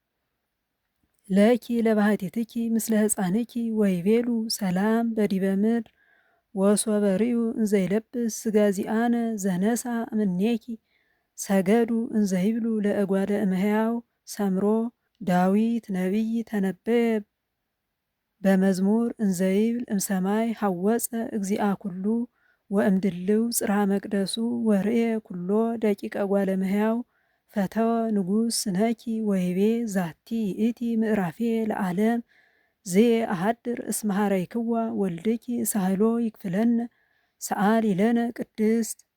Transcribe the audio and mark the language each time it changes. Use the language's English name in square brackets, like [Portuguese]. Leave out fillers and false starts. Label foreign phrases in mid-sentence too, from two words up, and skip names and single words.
[Geez] ለኪ ለባህቲትኪ ምስለ ህፃንኪ ወይቤሉ ሰላም በዲበ ምድር ወሶበ ርእዩ እንዘ ይለብስ ሥጋ ዚአነ ዘነሳ እምኔኪ ሰገዱ እንዘ ይብሉ ለእጓለ እመሕያው ሰምሮ ዳዊት ነቢይ ተነበየ በመዝሙር እንዘ ይብል እምሰማይ ሐወፀ እግዚአ ኩሉ ወእምድልው ጽርሐ መቅደሱ ወርእየ ኩሎ ደቂቀ እጓለ እመሕያው ፈተወ ንጉሥ ስነኪ ወይቤ ዛቲ ይእቲ ምዕራፌ ለዓለም ዝየ አሃድር እስመ ኀረይክዋ ወልድኪ ሳህሎ ይክፍለነ ሰአሊ ለነ ቅድስት።